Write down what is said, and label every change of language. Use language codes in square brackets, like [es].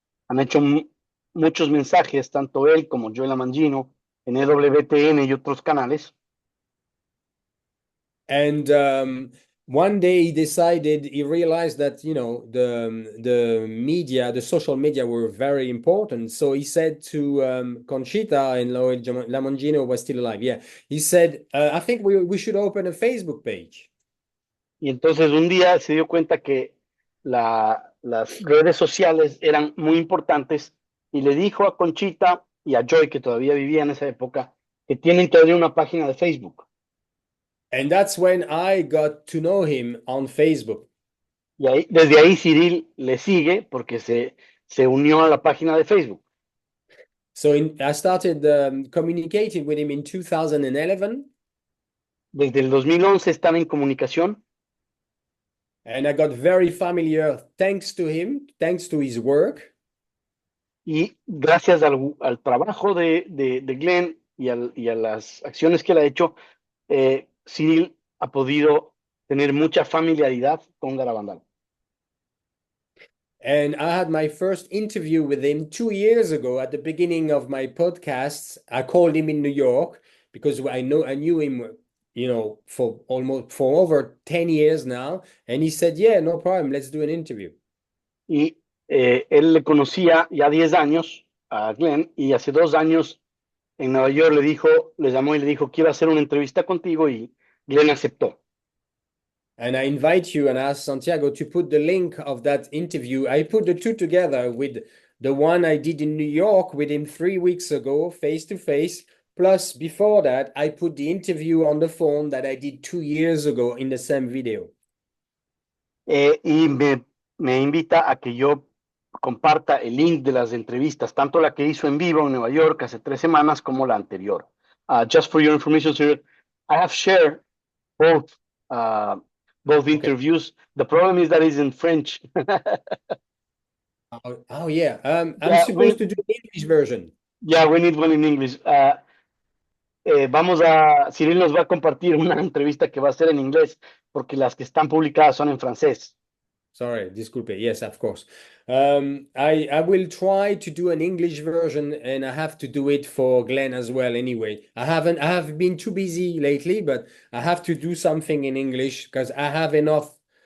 [es] Han hecho muchos mensajes, tanto él como Joel Amangino, en EWTN y otros canales. [en] And one day he realized that, you know, the media, the social media were very important. So he said to Conchita, and Lamongino was still alive. Yeah. He said, I think we should open a Facebook page. [es] Y entonces un día se dio cuenta que las redes sociales eran muy importantes y le dijo a Conchita y a Joy, que todavía vivía en esa época, que tienen que abrir una página de Facebook. [en] And that's when I got to know him on Facebook. [es] Y desde ahí Cyril le sigue porque se unió a la página de Facebook. [en] So I started communicating with him in 2011. [es] Desde el 2011 están en comunicación. [en] And I got very familiar thanks to him, thanks to his work. [es] Y gracias al trabajo de Glenn y a las acciones que él ha hecho, Cyril ha podido tener mucha familiaridad con Garabandal. [en] And I had my first interview with him 2 years ago at the beginning of my podcasts. I called him in New York because I knew him, you know, for over 10 years now. And he said, yeah, no problem. Let's do an interview. [es] Y él le conocía ya 10 años a Glenn, y hace 2 años en Nueva York le llamó y le dijo, quiero hacer una entrevista contigo, y Glenn aceptó. [en] And I invite you and ask Santiago to put the link of that interview. I put the two together with the one I did in New York with him 3 weeks ago, face to face. Plus, before that, I put the interview on the phone that I did 2 years ago in the same video. [es] Y me invita a que yo comparta el link de las entrevistas, tanto la que hizo en vivo en Nueva York hace 3 semanas como la anterior. [en] Just for your information, sir, I have shared both interviews. The problem is that it's in French. Oh yeah. I'm supposed to do the English version. Yeah, we need one in English. [es] Cyril nos va a compartir una entrevista que va a ser en inglés, porque las que están publicadas son en francés. [en] Sorry, disculpe. Yes, of course. I will try to do an English version, and I have to do it for Glenn as well anyway. I have been too busy lately, but I have to do something in English because I have enough